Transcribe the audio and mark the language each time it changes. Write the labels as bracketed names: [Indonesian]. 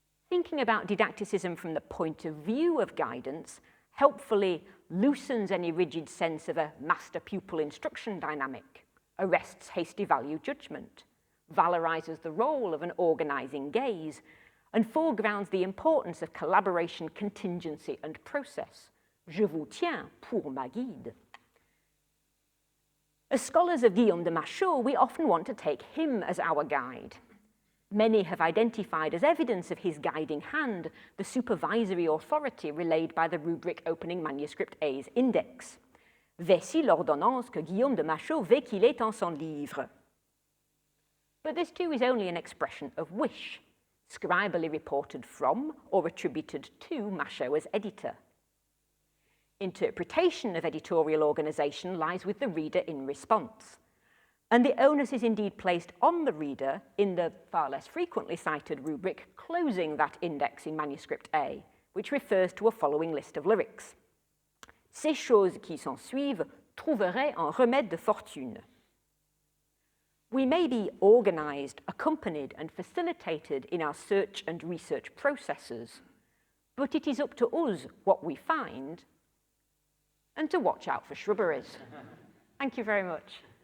[English] Thinking about didacticism from the point of view of guidance helpfully loosens any rigid sense of a master-pupil instruction dynamic, arrests hasty value judgment, valorizes the role of an organizing gaze, and foregrounds the importance of collaboration, contingency, and process. [French] Je vous tiens pour ma guide. [English] As scholars of Guillaume de Machaut, we often want to take him as our guide. Many have identified as evidence of his guiding hand the supervisory authority relayed by the rubric opening manuscript A's index. [French] Voici l'ordonnance que Guillaume de Machaut veut qu'il ait en son livre. [English] But this too is only an expression of wish, scribally reported from or attributed to Machaut as editor. Interpretation of editorial organization lies with the reader in response, and the onus is indeed placed on the reader in the far less frequently cited rubric closing that index in manuscript A, which refers to a following list of lyrics. [French] Ces choses qui s'en suivent trouveraient un remède de fortune. [English] We may be organized, accompanied, and facilitated in our search and research processes, but it is up to us what we find and to watch out for shrubberies. Thank you very much.